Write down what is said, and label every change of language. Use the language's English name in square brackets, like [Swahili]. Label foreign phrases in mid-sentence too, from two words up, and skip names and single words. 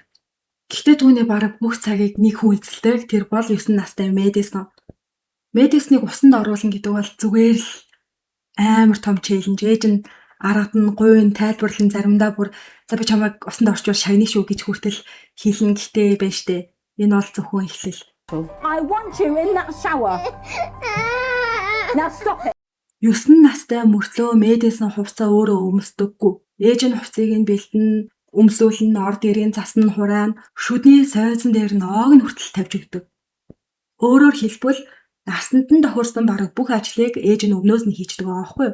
[Mongolian] Гэхдээ түүний бараг бүх цагийг нэг хүн эзэлдэг. Тэр бол 9 настай Мэдисон. Мэдисоныг усанд оруулна гэдэг бол зүгээр л амар том челленж. Ээж нь аргад нь гуйн тайлбарлан заримдаа бүр за би чамайг усанд орчуул шагнах шүү гэж хүртэл хэлнэ гэхдээ байна штэ. Энэ бол зөвхөн эхлэл. [English] I want you in that shower. Now stop it. [Mongolian] 9 настай мөртлөө Мэдисон хувцас өөрөө өмсдөггүй. Ээж нь хувцсыг нь бэлтэн, өмсүүлэн, орд ирийн цас нь хураана, шүдний сойзон дээр нь оог нь хүртэл тавьж өгдөг. Өөрөөр хэлбэл насанд нь тохирсон бараг бүх ажлыг ээж нь өмнөөс нь хийждэг байгаа байхгүй юу?